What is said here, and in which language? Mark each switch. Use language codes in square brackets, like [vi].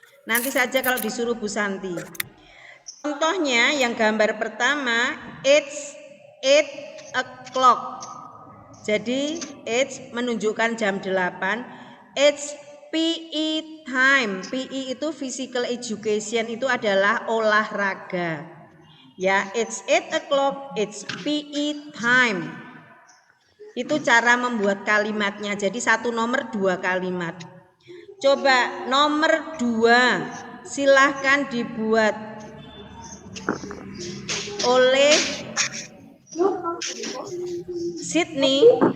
[id] Nanti saja kalau disuruh Bu Santi. Contohnya yang gambar pertama, [en] it's 8 o'clock. [id] Jadi it's menunjukkan jam 8. [en] It's PE time. [id] PE itu physical education, itu adalah olahraga. [en] Ya, it's 8 o'clock, it's PE time. [id] Itu cara membuat kalimatnya. Jadi satu nomor 2 kalimat. Coba nomor 2, silahkan dibuat oleh Sydney.